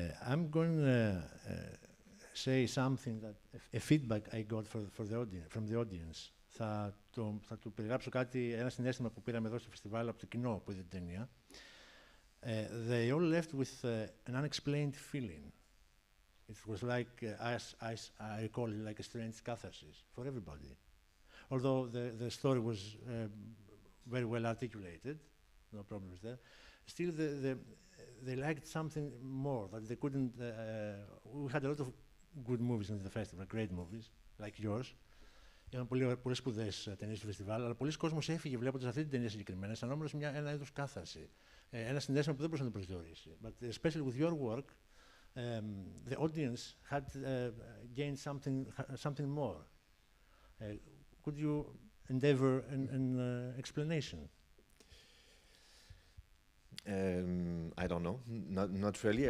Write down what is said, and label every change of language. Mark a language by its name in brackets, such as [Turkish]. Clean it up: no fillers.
[English] I'm going to say something a feedback I got from the audience. [Greek] Θα του περιγράψω ένα συναίσθημα που πήραμε εδώ στο φεστιβάλ από το κοινό που είδε την ταινία. [English] They all left with an unexplained feeling. It was like, I call it like a strange catharsis for everybody. Although the story was very well articulated, no problems there, still they liked something more, that they couldn't, we had a lot of good movies in the festival, great movies, like yours. [Greek] Είχαν πολλές σπουδαίες ταινίες στο φεστιβάλ, αλλά πολλοί κόσμος έφυγε βλέποντας αυτή την ταινία συγκεκριμένα, αισθανόμενος ένα είδος κάθαρση. Ένα συνέστημα που δεν μπορούσε να το προσδιορίσει. [English] But especially with your work, the audience had gained something more. Could you endeavor an explanation? I don't know, not really.